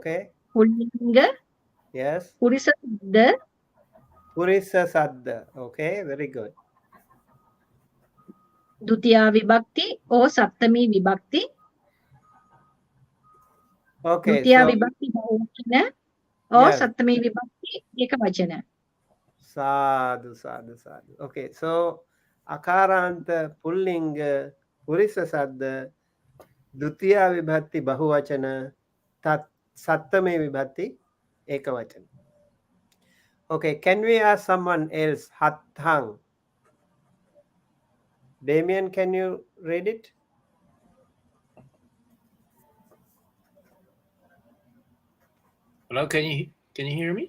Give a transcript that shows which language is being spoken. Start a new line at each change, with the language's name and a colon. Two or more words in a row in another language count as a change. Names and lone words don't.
Pali: Pullinga,
English: Yes.
Pali: Purisa Saddha, Purisa Saddha.
English: Okay, very good.
Pali: Dutiya Vibhakti or Saptami Vibhakti.
English: Okay,
Pali: Dutiya
English: so
Pali: Vibhakti Bahuvachana or
English: yes.
Pali: Saptami Vibhakti Ekavachana. Sadhu, sadhu, sadhu.
English: Okay, so
Pali: Akarantha Pullinga Purisa Saddha Dutiya Vibhatti Bahuvachana Tat Sattame Vibhatti Ekavachana.
English: Okay, can we ask someone else? Hathang. Damien, can you read it? Hello, can you hear me?